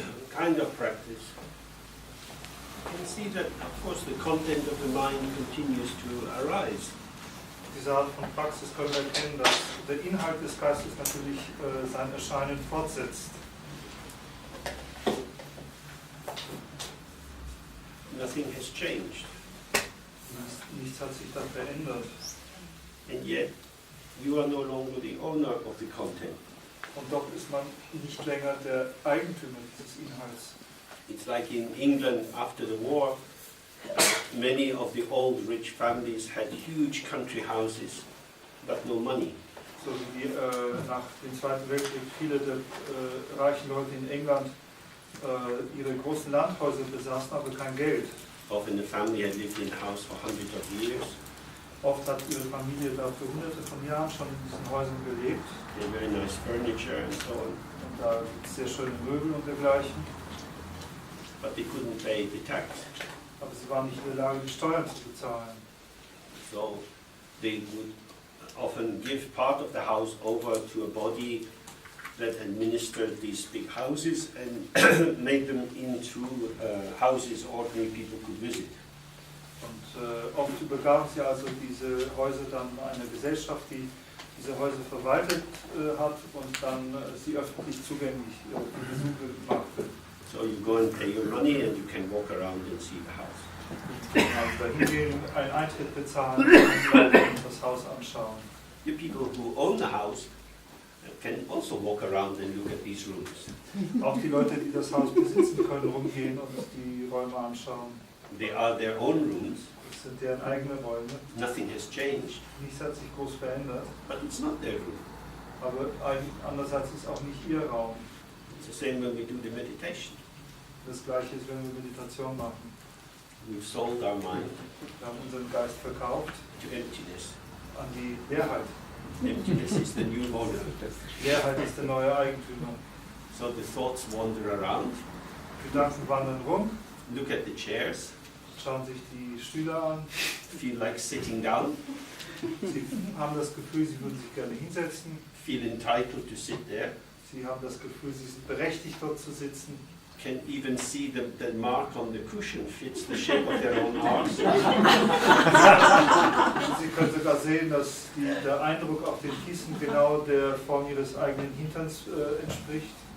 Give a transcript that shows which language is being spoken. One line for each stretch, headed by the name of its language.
English: Kind of practice, you can see that, of course, the content of the mind continues to arise.
German: Diese Art von Praxis können wir erkennen, dass der Inhalt des Geistes natürlich sein Erscheinen fortsetzt.
English: Nothing has changed.
German: Nichts hat sich dann verändert.
English: And yet, you are no longer the owner of the content.
German: Und doch ist man nicht länger der Eigentümer dieses Inhalts.
English: It's like in England after the war, many of the old rich families had huge country houses, but no money.
German: So wie nach dem Zweiten Weltkrieg viele der reichen Leute in England ihre großen Landhäuser besaßen, aber kein Geld.
English: Often the family had lived in the house for hundreds of years.
German: Oft hat ihre Familie da für hunderte von Jahren schon in diesen Häusern gelebt.
English: They had very nice furniture and so on.
German: Und da gibt es sehr schöne Möbel und dergleichen.
English: But they couldn't pay the tax.
German: Aber sie waren nicht in der Lage, die Steuern zu bezahlen.
English: So they would often give part of the house over to a body that administered these big houses and made them into houses ordinary people could visit.
German: Und oft übergaben sie also diese Häuser dann einer Gesellschaft, die diese Häuser verwaltet hat und dann sie öffentlich zugänglich für Besucher machte.
English: So you go and pay your money and you can walk around and see the house.
German: Also dahin gehen, einen Eintritt bezahlen und das Haus anschauen.
English: The people who own the house can also walk around and look at these rooms.
German: Auch die Leute, die das Haus besitzen, können rumgehen und die Räume anschauen.
English: They are their own rooms.
German: Das sind deren eigene Räume.
English: Nothing has changed,
German: Nichts hat sich groß verändert.
English: but it's not their room.
German: Aber andererseits ist auch nicht ihr Raum.
English: It's the same when we do the meditation.
German: Das Gleiche ist, wenn wir Meditation machen.
English: we've sold our mind
German: Wir haben unseren Geist verkauft
English: to emptiness.
German: an die Leerheit.
English: Emptiness is the new owner.
German: Leerheit ist der neue Eigentümer.
English: So the thoughts wander around,
German: Gedanken wandern rum,
English: look at the chairs,
German: schauen sich die Stühle an.
English: feel like sitting down,
German: Sie haben das Gefühl, sie würden sich gerne hinsetzen.
English: feel entitled to sit there,
German: Sie haben das Gefühl, sie sind berechtigt, dort zu sitzen.
English: can even see the mark on the cushion fits the shape of their own arms.
German: Sie können sogar sehen, dass der Eindruck auf den Kissen genau der Form ihres eigenen Hinterns entspricht.